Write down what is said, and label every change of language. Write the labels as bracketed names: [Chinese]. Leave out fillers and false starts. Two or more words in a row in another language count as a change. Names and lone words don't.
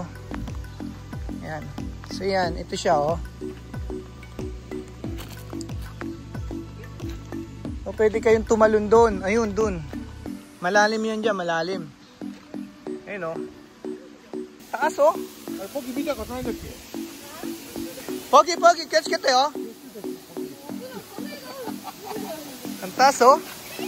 [Filipino] Yan. So yan, ito siya oh. O pwede kayong tumalon doon. Ayun, doon. Malalim yan dyan, malalim. Ayun oh. Taas oh. Pogi, [Japanese] 見たことないんだっけ? [Filipino] Pogi, Pogi, catch kita oh. Ang taas oh.